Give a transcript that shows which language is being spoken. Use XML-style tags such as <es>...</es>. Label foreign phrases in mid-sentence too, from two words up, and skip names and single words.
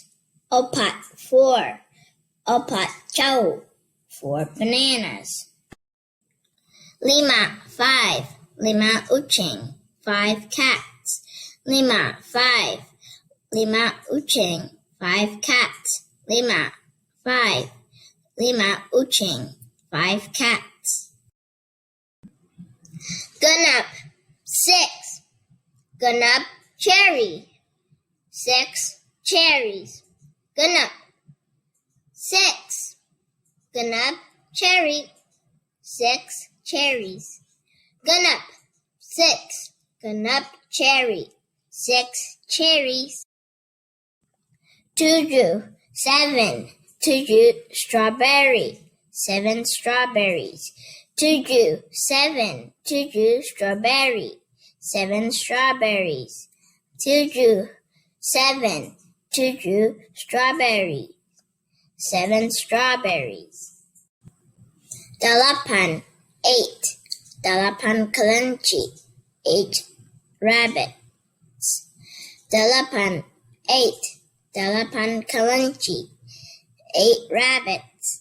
<su>Opat, 4. Opat chau,</su> <en>4 bananas.</en> <su>Lima, 5. Lima ucing,</su> <en>5 cats.</en> <su>Lima, 5. Lima ucing,</su> <en>5 cats.</en> <su>Lima, 5. Lima ucing,</su> <en>5 cats.</en> <su>Ganap, 6. Ganap cherry,</su> <en>6 cherries.</en> <su>Ganap, 6. Ganap cherry,</su> <en>6 cherries.</en> <su>Ganap, 6. Ganap cherry,</su> <en>6 cherries.</en> <su>Tuju, 7. Tuju strawberry,</su> <en>7 strawberries.</en> <su>Tuju, 7. Tuju strawberry,</su> <en>7 strawberries.</en> <su>Tuju, 7. Tuju strawberry,</su> <en>7 strawberries.</en> <su>Dalapan, 8. Dalapan kelinci,</su> <en>8 rabbits.</en> <su>Dalapan, 8. Dalapan kelinci,</su> <en>8 rabbits.</en>